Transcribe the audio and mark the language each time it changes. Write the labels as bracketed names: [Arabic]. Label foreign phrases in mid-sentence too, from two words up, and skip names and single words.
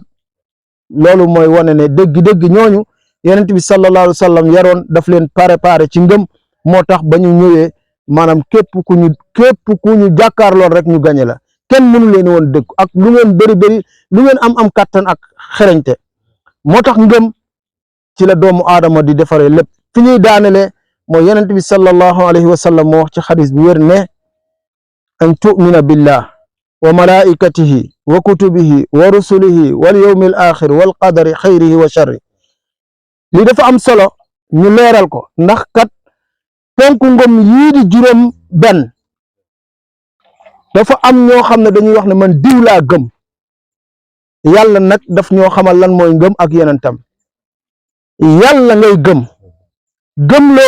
[Wolof] loolu mooy wane ne dëgg-dëgg ñooñu yonent bi [Arabic] صلى الله عليه وسلم [Wolof] yaroon daf leen préparé ci ngëm, moo tax ba ñu ñëwee maanaam képp ku ñu jàkkaarloon rek ñu gañe la. kenn mënu leen woon dëkk ak lu ngeen bëri lu ngeen am kàttan ak xereñte moo tax ngëm ci la doomu aadama di defaree lépp fi ñuy daanele mooy yonent bi [Arabic] صلى الله عليه وسلم [Wolof] moo wax ci xadis bu wér ne [Arabic] أن تؤمن بالله وملائكته وكتبه ورسله واليوم الآخر والقدر خيره وشره [Wolof] li dafa am solo ñu leeral ko ndax kat ponku ngëm yii di juróom benn dafa am ñoo xam ne dañuy wax ne man diw laa gëm yàlla nag daf ñoo xamal lan mooy ngëm ak yonentam yàlla ngay gëmloo